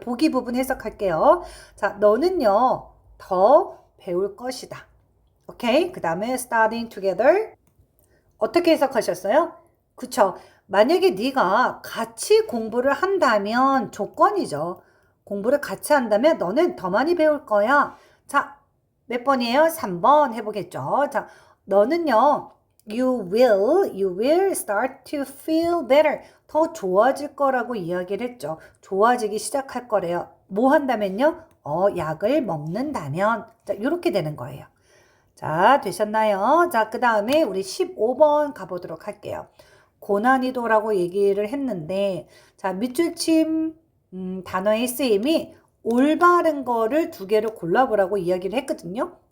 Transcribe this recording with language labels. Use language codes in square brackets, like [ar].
[ko] 보기 부분 해석할게요. 자, 너는요 더 배울 것이다. 오케이? 그 다음에 [en] studying together [ko] 어떻게 해석하셨어요? 그쵸? 만약에 네가 같이 공부를 한다면 조건이죠. 공부를 같이 한다면 너는 더 많이 배울 거야. 자, 몇 번이에요? 3번 해보겠죠. 자, 너는요 [en] you will start to feel better. [ko] 더 좋아질 거라고 이야기를 했죠. 좋아지기 시작할 거래요. 뭐 한다면요? 약을 먹는다면. 자, 이렇게 되는 거예요. 자, 되셨나요? 자, 그 다음에 우리 15번 가보도록 할게요. 고난이도라고 얘기를 했는데, 자, 밑줄침 단어의 쓰임이 올바른 거를 두 개를 골라보라고 이야기를 했거든요.